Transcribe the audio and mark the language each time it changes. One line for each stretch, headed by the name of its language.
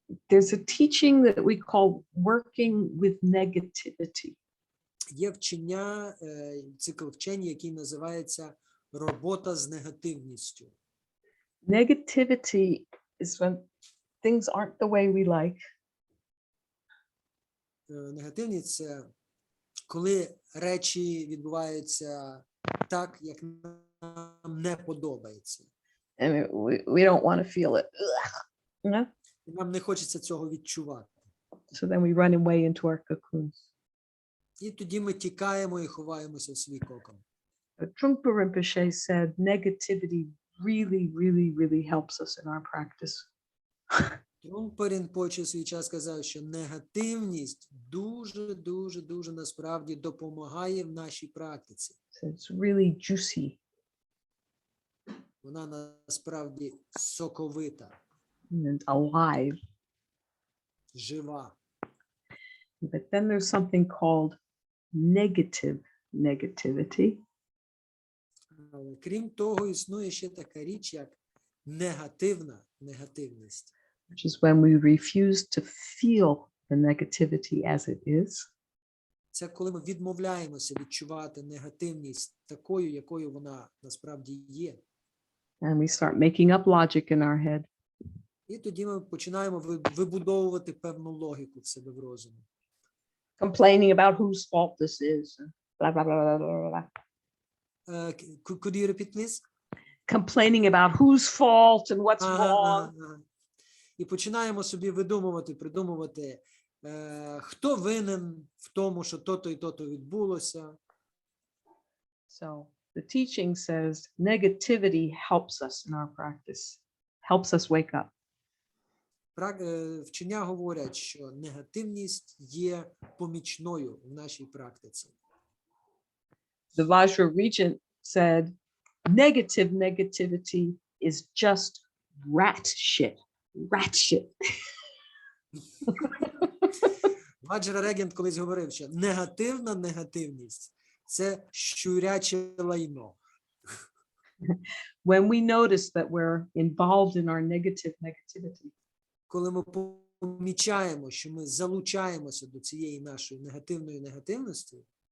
English: There's a teaching that we call working with negativity.
Ukrainian: Є вчення, цикл вчень, який називається робота з негативністю.
English: Negativity is when things aren't the way we like.
Ukrainian: Негативність – це коли речі відбуваються так, як нам не подобається.
English: And we don't want to feel it. You know?
Ukrainian: І нам не хочеться цього відчувати.
English: So then we run away into our cocoons.
Ukrainian: І тоді ми тікаємо і ховаємося в свій кокон.
English: But Trungpa Rinpoche said negativity really helps us in our practice.
Ukrainian: Трумпа Рінпоче в свій час сказав, що негативність дуже насправді допомагає в нашій практиці.
English: So it's really juicy
Ukrainian: Вона насправді соковита,
English: and alive.
Ukrainian: жива.
English: But then there's something called negative negativity.
Ukrainian: Але крім того, існує ще така річ, як негативна негативність.
English: Which is when we refuse to feel the negativity as it is.
Ukrainian: Це коли ми відмовляємося відчувати негативність такою, якою вона насправді є.
English: And we start making up logic in our head.
Ukrainian: І тоді ми починаємо вибудовувати певну логіку в себе в розумі.
English: Complaining about whose fault this is. Blah, blah, blah, blah, blah, blah. Could you repeat, please? Complaining about whose fault and what's wrong.
Ukrainian: І починаємо собі придумувати, хто винен в тому, що то-то і то-то відбулося.
English: So the teaching says negativity helps us in our practice, helps us wake up.
Ukrainian: Вчення говорять, що негативність є помічною в нашій практиці.
English: The Vajra regent said, negativity is just rat shit.
Ukrainian: Ваджра Регент колись говорив, що негативна негативність – це щуряче лайно.
English: When we notice that we're involved in our negativity,
Ukrainian: Коли ми помічаємо, що ми залучаємося до цієї нашої негативної негативності,